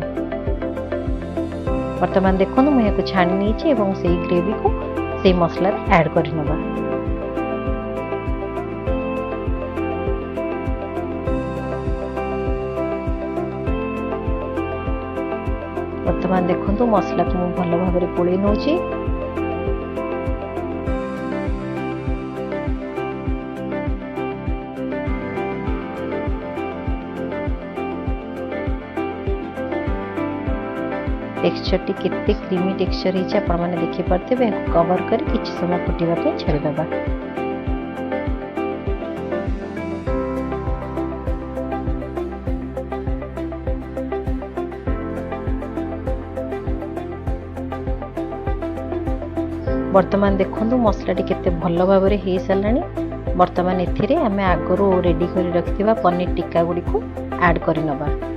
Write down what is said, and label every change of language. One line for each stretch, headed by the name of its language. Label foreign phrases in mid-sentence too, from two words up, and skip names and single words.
Odia: ବର୍ତ୍ତମାନ ଦେଖନ୍ତୁ ମୁଁ ଏହାକୁ ଛାଣି ନେଇଛି ଏବଂ ସେଇ ଗ୍ରେଭିକୁ ସେଇ ମସଲାରେ ଆଡ୍ କରିନେବା। ବର୍ତ୍ତମାନ ଦେଖନ୍ତୁ ମସଲାକୁ ମୁଁ ଭଲ ଭାବରେ ଗୋଳେଇ ନେଉଛି। ଟେକ୍ସଚରଟି କେତେ କ୍ରିମି ଟେକ୍ସଚର ହେଇଛି ଆପଣ ମାନେ ଦେଖି ପାରୁଥିବେ। କଭର କରି କିଛି ସମୟ ଫୁଟିବା ପାଇଁ ଛାଡ଼ିଦେବା। ବର୍ତ୍ତମାନ ଦେଖନ୍ତୁ ମସଲାଟି କେତେ ଭଲ ଭାବରେ ହେଇ ସାରିଲାଣି। ବର୍ତ୍ତମାନ ଏଥିରେ ଆମେ ଆଗରୁ ରେଡି କରି ରଖିଥିବା ପନିର ଟିକ୍କା ଗୁଡ଼ିକୁ ଆଡ୍ କରିନେବା।